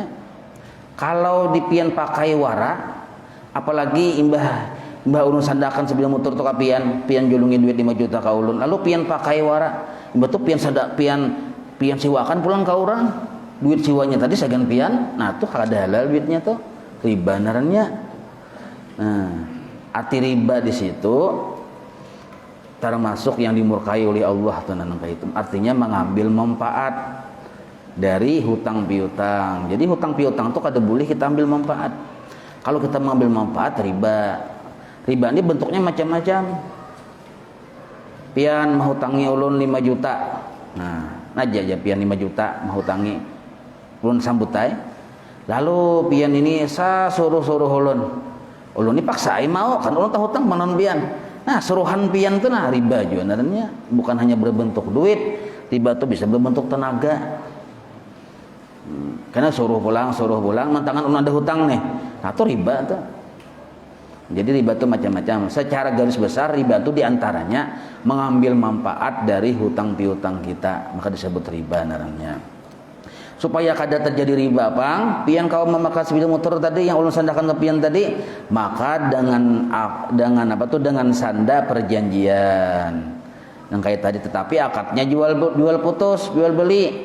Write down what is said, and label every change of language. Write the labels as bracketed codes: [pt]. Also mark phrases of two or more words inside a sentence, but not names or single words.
[bjn] Kalau di pian pakai wara, apalagi imbah ulun sandakan sebelum motor tu pian julungin duit 5 juta ka ulun, lalu pian pakai wara, imbah tu pian siwakan pulang ka orang, duit siwanya tadi sagan pian, nah tuh kada halal duitnya tuh, riba narannya. [id] Nah, arti riba di situ termasuk yang dimurkai oleh Allah tuh itu. Artinya mengambil manfaat dari hutang piutang. [bjn] Jadi hutang piutang itu kada boleh kita ambil manfaat. Kalau kita mengambil manfaat riba. [id] Riba ini bentuknya macam-macam. Pian menghutangi ulun 5 juta. [bjn] Nah, aja pian 5 juta menghutangi. Ulun sambutai. Lalu pian ini suruh ulun. Ulun ini paksai mau kan ulun tahu hutang manon pian. Nah, suruhan pian itu nah riba juga narannya. [id] Bukan hanya berbentuk duit, riba itu bisa berbentuk tenaga. [bjn] Karena suruh pulang, mantangan ulun ada hutang nih. Nah, itu riba tuh. Jadi riba itu macam-macam. Secara garis besar riba itu diantaranya mengambil manfaat dari hutang piutang kita, maka disebut riba narannya. Supaya kada terjadi riba bang, pian kau memakai sepeda motor tadi yang ulun sandakan ke pian tadi, maka dengan sanda perjanjian. [id] Yang kayak tadi, tetapi akadnya jual putus, jual beli.